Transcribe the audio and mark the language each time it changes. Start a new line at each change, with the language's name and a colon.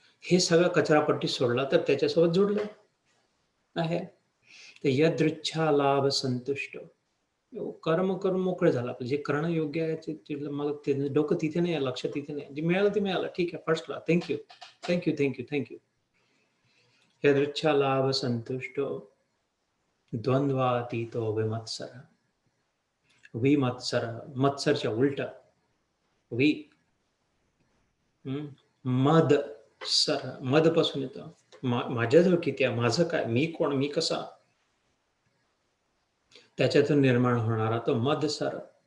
Marathi: हे सगळं कचरापट्टी सोडला तर त्याच्यासोबत जोडलं आहे. तर
Sanskrit: यदृच्छा लाभ संतुष्ट.
Marathi: कर्म करून मोकळे झाला. जे करणं योग्य आहे ते मला ते डोकं तिथे नाही आहे, लक्ष तिथे नाही. जे मिळालं ते मिळालं. ठीक आहे, first class.
English: Thank you. Thank you, thank you, thank you.
Sanskrit: यदृच्छा लाभ संतुष्टो द्वंद्वातीतो विमत्सर.
Marathi: विमत्सर, मत्सरच्या उलट वि मद सर, मद पासून येतं. माझ्याजवळ किती आहे, माझं काय, मी कोण, मी कसा, त्याच्यातून निर्माण होणारा तो मत्सर.